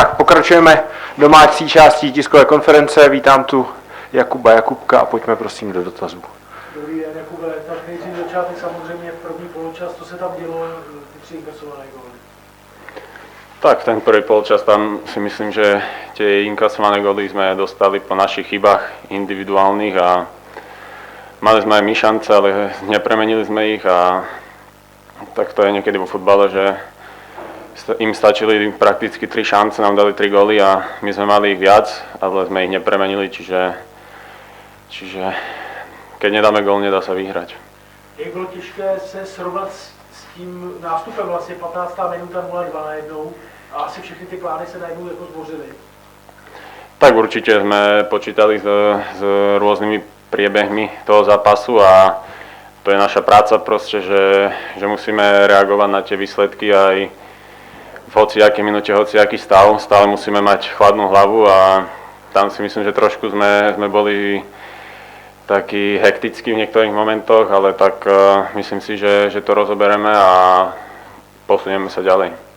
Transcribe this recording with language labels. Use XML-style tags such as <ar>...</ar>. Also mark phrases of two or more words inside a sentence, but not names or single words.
<cs>pokračujeme domácí částí tiskové konference. Vítám tu Jakuba Jakubka a pojďme prosím do dotazů. Dobrý den, Jakube. Tak nejdřív začátek samozřejmě první poločas, co se tam dělo, ty 3 inkasované góly?</cs> <sk>Tak, ten prvý polčas, tam si myslím, že tie inkasované góly sme dostali po našich chybách individuálnych a mali sme aj my šance, ale nepremenili sme ich a tak to je niekedy vo futbale, že im stačili prakticky 3 šance, nám dali 3 góly a my sme mali ich viac, ale sme ich nepremenili, čiže keď nedáme gól, nedá sa vyhrať.</sk> <cs>Jak bylo těžké se srovnat s tím nástupem, vlastně 15. minuta 0-2 najednou a asi všechny ty plány se najednou jako zbořily?</cs> <sk>Tak určite sme počítali s rôznymi priebehmi toho zápasu a to je naša práca proste, že musíme reagovať na tie výsledky aj v hociakej minúte, hociaký stav. Stále musíme mať chladnú hlavu a tam si myslím, že trošku sme boli taký hektický v niektorých momentoch, ale tak myslím si, že to rozobereme a posunieme sa ďalej.</sk>